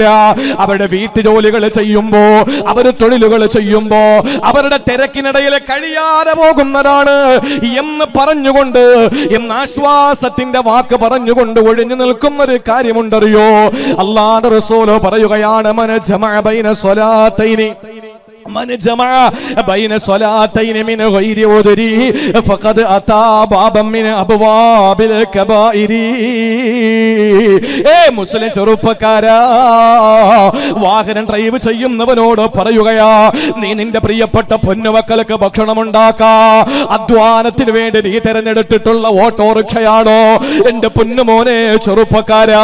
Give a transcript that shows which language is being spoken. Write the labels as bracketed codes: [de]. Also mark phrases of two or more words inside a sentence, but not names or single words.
[ml] അവരുടെ വീട്ടുജോലികൾ ചെയ്യുമ്പോ, അവര് തൊഴിലുകൾ ചെയ്യുമ്പോ, അവരുടെ തിരക്കിനിടയിൽ കഴിയാതെ പോകുന്നതാണ് എന്ന് പറഞ്ഞുകൊണ്ട്, എന്ന് ആശ്വാസത്തിന്റെ വാക്ക് പറഞ്ഞുകൊണ്ട് ഒഴിഞ്ഞു നിൽക്കുന്ന ഒരു കാര്യമുണ്ടറിയോ? അല്ലാഹുവിന്റെ റസൂൽ പറയുകയാണ്, [ar] من جمع بين صلاتين من جمع بين صلاتين من غير عذر فقد أتى بابا من أبواب الكبائر. [ml] മുസ്ലിം ചെറുപ്പക്കാരാ, വാഹനം ഡ്രൈവ് ചെയ്യുന്നവനോട് പറയുകയാ, നീ നിന്റെ പ്രിയപ്പെട്ട പൊന്നുമക്കൾക്ക് ഭക്ഷണം ഉണ്ടാക്കാ. അധ്വാനത്തിന് വേണ്ടി നീ തെരഞ്ഞെടുത്തിട്ടുള്ള ഓട്ടോറിക്ഷയാണോ എന്റെ പൊന്നുമോനെ ചെറുപ്പക്കാരാ?